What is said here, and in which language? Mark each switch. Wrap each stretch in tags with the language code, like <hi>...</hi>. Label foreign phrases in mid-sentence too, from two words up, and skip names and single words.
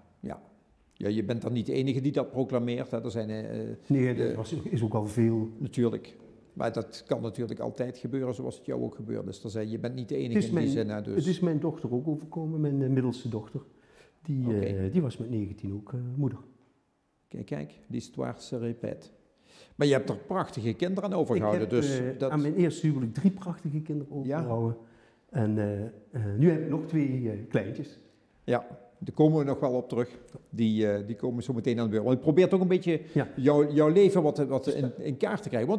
<nl>Ja, je bent dan niet de enige die dat proclameert. Hè. Er zijn, nee, dat is ook al veel. Natuurlijk. Maar dat kan natuurlijk altijd gebeuren zoals het jou ook gebeurd is. Je bent niet de enige in die zin. Dus. Het is mijn dochter ook overkomen, mijn middelste dochter. Die was met 19 ook moeder. Kijk,</nl> <fr>l'histoire se répète.</fr> <nl>Maar je hebt er prachtige kinderen aan overgehouden. Ik heb aan mijn eerste huwelijk 3 prachtige kinderen overgehouden. Ja. En nu heb ik nog 2 kleintjes. Ja, daar komen we nog wel op terug. Die komen zo meteen aan de beurt. Want ik probeer toch een beetje jouw leven wat in kaart te krijgen.</nl>